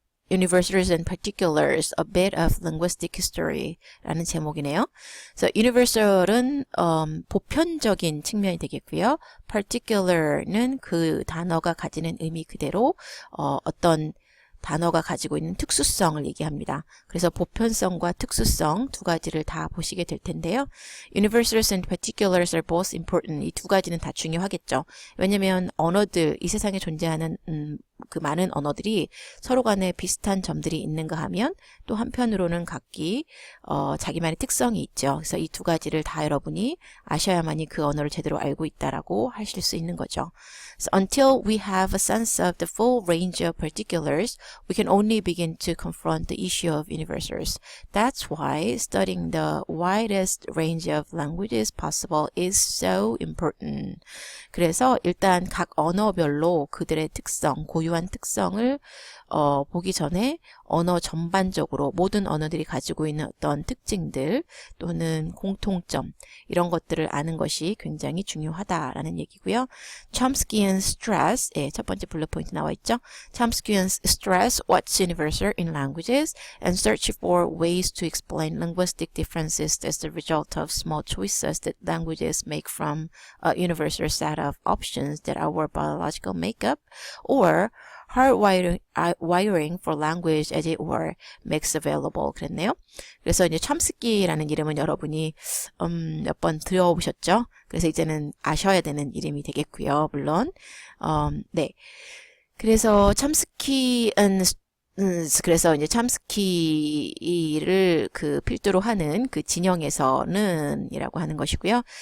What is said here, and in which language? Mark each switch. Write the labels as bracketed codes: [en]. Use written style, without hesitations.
[en] Universals and Particulars, A Bit of Linguistic History [ko] 라는 제목이네요. 그래서 universal은 보편적인 측면이 되겠고요. particular는 그 단어가 가지는 의미 그대로 어떤 단어가 가지고 있는 특수성을 얘기합니다. 그래서 보편성과 특수성 두 가지를 다 보시게 될 텐데요. [en] Universals and particulars are both important. [ko] 이 두 가지는 다 중요하겠죠. 왜냐하면 언어들, 이 세상에 존재하는 그 많은 언어들이 서로 간에 비슷한 점들이 있는가 하면 또 한편으로는 각기 자기만의 특성이 있죠. 그래서 이 두 가지를 다 여러분이 아셔야만이 그 언어를 제대로 알고 있다라고 하실 수 있는 거죠. [en] So until we have a sense of the full range of particulars, we can only begin to confront the issue of universals. That's why studying the widest range of languages possible is so important. [ko] 그래서 일단 각 언어별로 그들의 특성, 고유한 특성을 보기 전에 언어 전반적으로 모든 언어들이 가지고 있는 어떤 특징들 또는 공통점 이런 것들을 아는 것이 굉장히 중요하다라는 얘기고요. [en] Chomsky and stress, [ko] 예, 첫 번째 블록 포인트 나와 있죠. [en] Chomsky and stress what's universal in languages and search for ways to explain linguistic differences as the result of small choices that languages make from a universal set of options that our biological makeup or hardwiring for language as it were makes available [ko] 그랬네요. 그래서 이제 첨스키라는 이름은 여러분이 몇 번 들어보셨죠? 그래서 이제는 아셔야 되는 이름이 되겠고요. 물론 네. 그래서 첨스키는 그래서 이제 첨스키를 그 필두로 하는 그 진영에서는 이라고 하는 것이고요.